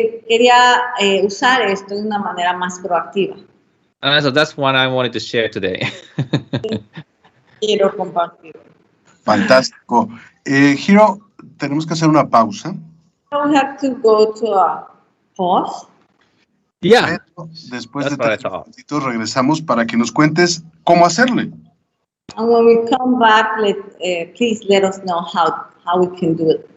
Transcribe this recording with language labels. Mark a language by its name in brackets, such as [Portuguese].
[Spanish] Quería usar esto de una manera más proactiva. [English] And so that's what I wanted to share today. [Spanish] Quiero compartir. Fantástico. Hiro, tenemos que hacer una pausa. [English] We have to go to a pause. Yeah. [Spanish] Pero después de 3 minutitos regresamos para que nos cuentes cómo hacerle. [English] And when we come back, please let us know how we can do it.